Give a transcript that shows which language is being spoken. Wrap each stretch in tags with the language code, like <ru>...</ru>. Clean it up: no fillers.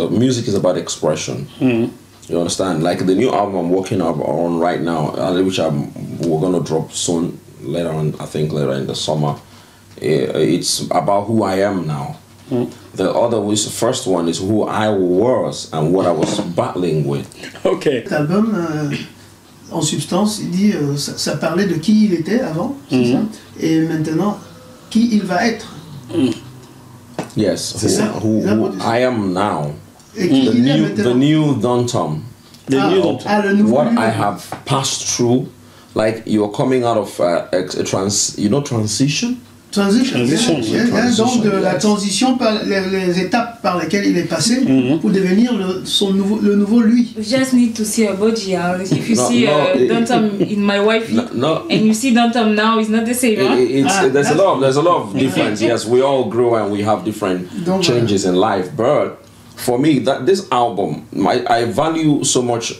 <en>Your music is about expression. You understand? Like the new album I'm working on right now, which we're going to drop soon, later on, I think later in the summer. It's about who I am now. The first one is who I was and what I was battling with. Okay.</en> <fr>Cet album, en substance, il dit, ça parlait de qui il était avant, c'est ça, et maintenant, qui il va être.</fr> <en>Yes, who I am now. The new DONTOM. What I have passed through, like you're coming out of transition. Transition.</en> <fr>Donc de la transition par les étapes par lesquelles il est passé pour devenir le nouveau lui.</fr> <en>We just need to see a body. If you see DONTOM in my wife, and you see DONTOM now, it's not the same. There's a lot of difference. Yes, we all grow and we have different changes in life. But for me, this album, I value so much.</en>